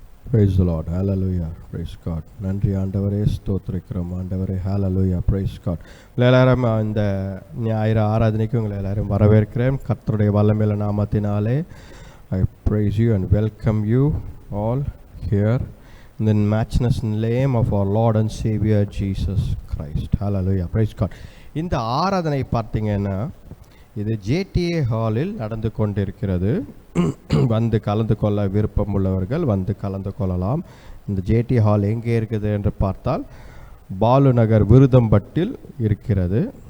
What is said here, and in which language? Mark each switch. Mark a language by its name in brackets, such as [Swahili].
[English] Praise the Lord. Hallelujah. Praise God. [Tamil] நன்றி ஆண்டவரே, ஸ்தோத்திரிக்கிறோம் ஆண்டவரே. [English] Hallelujah. Praise God. [Tamil] எல்லாரும் இந்த ஞாயிறு ஆராதனைக்கு உங்களை எல்லாரும் வரவேற்கிறேன் கர்த்தருடைய வல்லமையுள்ள நாமத்தினாலே. [English] I praise you and welcome you all here in the matchless name of our Lord and Savior Jesus Christ. Hallelujah. Praise God. [Tamil] இந்த ஆராதனை பார்த்தீங்கன்னா இது ஜேடிஏ ஹாலில் நடந்து கொண்டிருக்கிறது. வந்து கலந்து கொள்ள விருப்பம் உள்ளவர்கள் வந்து கலந்து கொள்ளலாம். இந்த ஜேடி ஹால் எங்கே இருக்குது என்று பார்த்தால் பாலு நகர் விருதம்பட்டில் இருக்கிறது.